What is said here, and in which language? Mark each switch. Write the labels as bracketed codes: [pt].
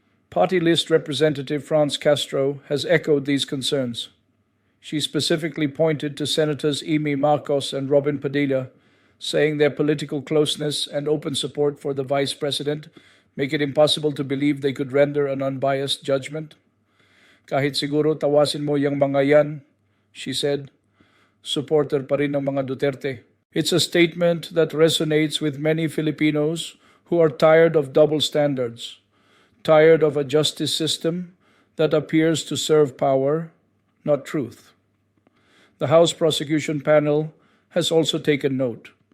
[en] Party list representative France Castro has echoed these concerns. She specifically pointed to Senators Imee Marcos and Robin Padilla, saying their political closeness and open support for the vice president make it impossible to believe they could render an unbiased judgment. [tl] "Kahit siguro tawasin mo yung mga yan," [en] she said, [tl] supporter pa rin ng mga Duterte. [en] It's a statement that resonates with many Filipinos who are tired of double standards, tired of a justice system that appears to serve power, not truth. The House Prosecution Panel has also taken note.